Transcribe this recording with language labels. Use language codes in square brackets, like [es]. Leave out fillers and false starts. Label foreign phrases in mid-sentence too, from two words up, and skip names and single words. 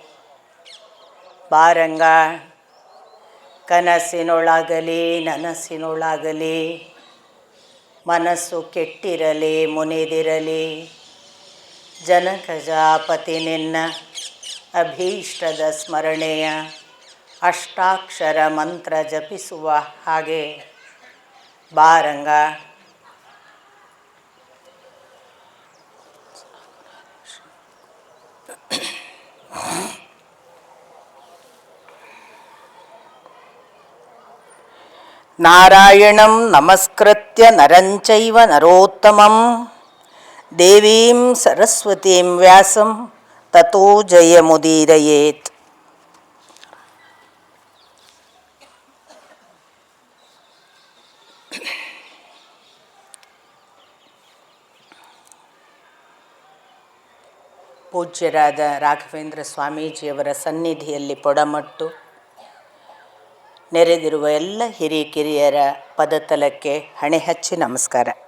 [kn] ಬಾರಂಗ ಕನಸಿನೊಳಗಲಿ ನನಸಿನೊಳಗಲಿ ಮನಸ್ಸು ಕೆಟ್ಟಿರಲಿ ಮುನಿದಿರಲಿ. ಜನಕಜಾಪತಿ ನಿನ್ನ ಅಭೀಷ್ಟದ ಸ್ಮರಣೆಯ ಅಷ್ಟಾಕ್ಷರ ಮಂತ್ರ ಜಪಿಸುವ ಹಾಗೆ ಬಾರಂಗ. [sa] ನಾರಾಯಣಂ ನಮಸ್ಕೃತ್ಯ ನರಂಚೈವ ನರೋತ್ತಮಂ ದೇವೀಂ ಸರಸ್ವತೀಂ ವ್ಯಾಸಂ ತತೋ ಜಯಮುದೀರಯೇತ್. [kn] ಪೂಜ್ಯರಾದ ರಾಘವೇಂದ್ರ ಸ್ವಾಮೀಜಿಯವರ ಸನ್ನಿಧಿಯಲ್ಲಿ ಪೊಡಮಟ್ಟು ನೆರೆದಿರುವ ಎಲ್ಲ ಹಿರಿಕಿರಿಯರ ಪದತಲಕ್ಕೆ ಹಣೆ ಹಚ್ಚಿ ನಮಸ್ಕಾರ.